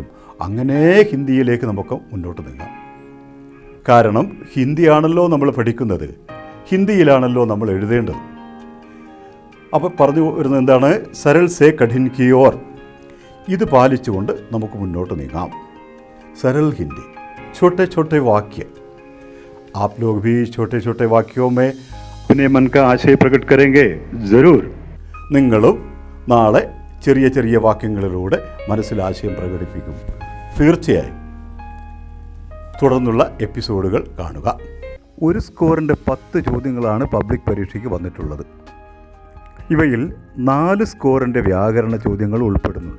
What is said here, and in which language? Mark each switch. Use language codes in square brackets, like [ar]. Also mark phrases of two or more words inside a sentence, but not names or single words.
[ml] അങ്ങനെ ഹിന്ദിയിലേക്ക് നമുക്ക് മുന്നോട്ട് നീങ്ങാം. കാരണം ഹിന്ദിയാണല്ലോ നമ്മൾ പഠിക്കുന്നത്, ഹിന്ദിയിലാണല്ലോ നമ്മൾ എഴുതേണ്ടത്. അപ്പോൾ പറഞ്ഞു വരുന്നത് എന്താണ്? [hi] सरल से कठिन की ओर. [ml] ഇത് പാലിച്ചുകൊണ്ട് നമുക്ക് മുന്നോട്ട് നീങ്ങാം. [hi] सरल हिंदी, छोटे छोटे वाक्य. आप लोग भी छोटे छोटे वाक्यों में अपने मन का आशय प्रकट करेंगे जरूर. [ml] നിങ്ങളും നാളെ ചെറിയ ചെറിയ വാക്യങ്ങളിലൂടെ മനസ്സിൽ ആശയം പ്രകടിപ്പിക്കും തീർച്ചയായും. തുടർന്നുള്ള എപ്പിസോഡുകൾ കാണുക. ഒരു സ്കോറിൻ്റെ 10 ചോദ്യങ്ങളാണ് പബ്ലിക് പരീക്ഷയ്ക്ക് വന്നിട്ടുള്ളത്. ഇവയിൽ 4 സ്കോറിൻ്റെ വ്യാകരണ ചോദ്യങ്ങൾ ഉൾപ്പെടുന്നുണ്ട്.